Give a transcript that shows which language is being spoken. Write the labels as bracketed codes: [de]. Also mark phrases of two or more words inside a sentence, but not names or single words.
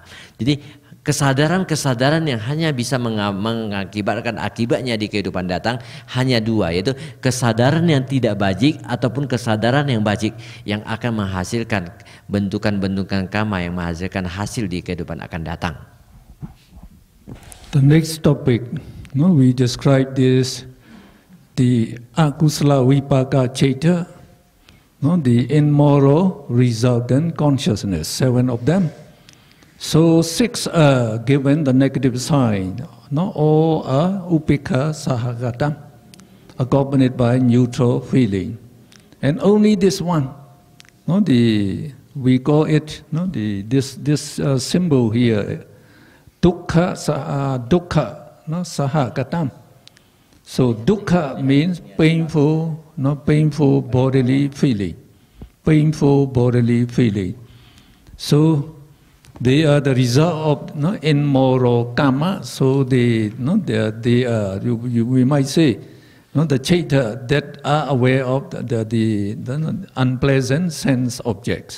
[id] Jadi kesadaran-kesadaran yang hanya bisa mengakibatkan akibatnya di kehidupan datang hanya 2, yaitu kesadaran yang tidak bajik ataupun kesadaran yang bajik yang akan menghasilkan bentukan-bentukan kama yang menghasilkan hasil di kehidupan akan datang. [en] The next topic, we describe this, the [pi] akusala vipaka chaita, [en] the immoral resultant consciousness, 7 of them. So 6 are given the negative sign, all are [pi] upekha sahagata, [en] accompanied by neutral feeling. And only this one, we call it, this symbol here, [pi] dukkha sahagatam. [en] So dukkha means painful, painful bodily feeling, painful bodily feeling. So they are the result of immoral karma. So they are, we might say, the chaita that are aware of the unpleasant sense objects.